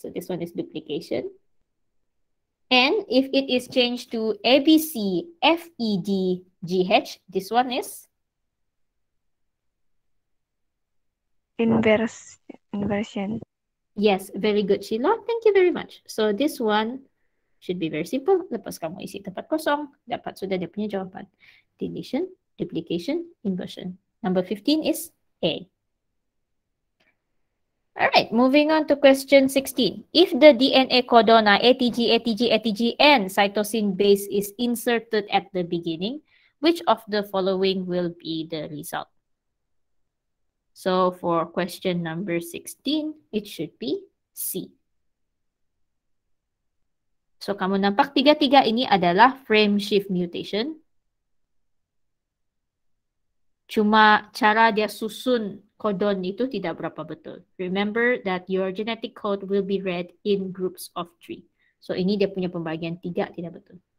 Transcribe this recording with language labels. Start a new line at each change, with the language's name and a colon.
English: So this one is duplication. And if it is changed to A, B, C, F, E, D, G, H, this one is? Inversion. Yes, very good, Sheila. Thank you very much. So this one should be very simple.
Malay: Lepas kamu isi tempat kosong, dapat sudah dia punya jawaban.
English: Deletion, duplication, inversion. Number 15 is A. All right, moving on to question 16. If the DNA codon ATG, ATG, ATG, and cytosine base is inserted at the beginning, which of the following will be the result? So for question number 16, it should be C.
Malay: So kamu nampak tiga-tiga ini adalah frame shift mutation. Cuma cara dia susun codon itu tidak berapa betul.
English: Remember that your genetic code will be read in groups of 3.
Malay: So ini dia punya pembagian 3 tidak betul.